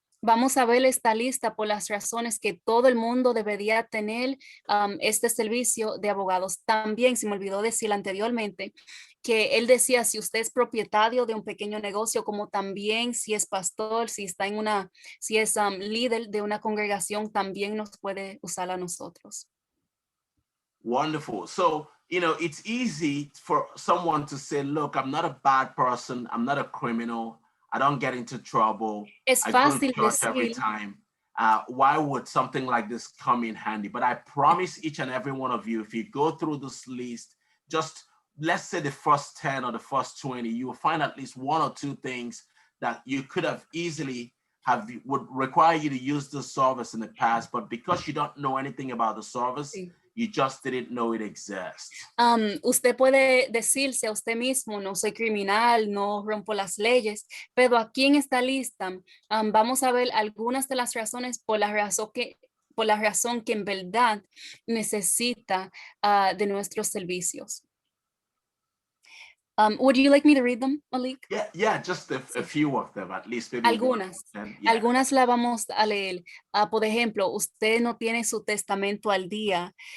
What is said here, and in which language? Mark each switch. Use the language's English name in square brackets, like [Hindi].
[Spanish] Vamos a ver esta lista por las razones que todo el mundo debería tener este servicio de abogados. También se me olvidó decir anteriormente que él decía si usted es propietario de un pequeño negocio, como también si es pastor, si es líder de una congregación, también nos puede usar a nosotros. [English] Wonderful. So, you know, it's easy for someone to say, look, I'm not a bad person. I'm not a criminal. I don't get into trouble. [Spanish] Es fácil [English] I go to church every time. why would something like this come in handy? But I promise each and every one of you, if you go through this list, just let's say the first 10 or the first 20, you will find at least one or two things that you could have easily would require you to use this service in the past, but because you don't know anything about the service, [Spanish] Sí. [English] you just didn't know it exists. [Spanish] Usted puede decirse a usted mismo, no soy criminal, no rompo las leyes, pero aquí en esta lista vamos a ver algunas de las razones por la razón que en verdad necesita de nuestros servicios. [English] Would you like me to read them, Malik? Yeah, just a few of them, at least maybe [Spanish] Algunas. Algunas la vamos a leer. Por ejemplo, usted no tiene su testamento al día.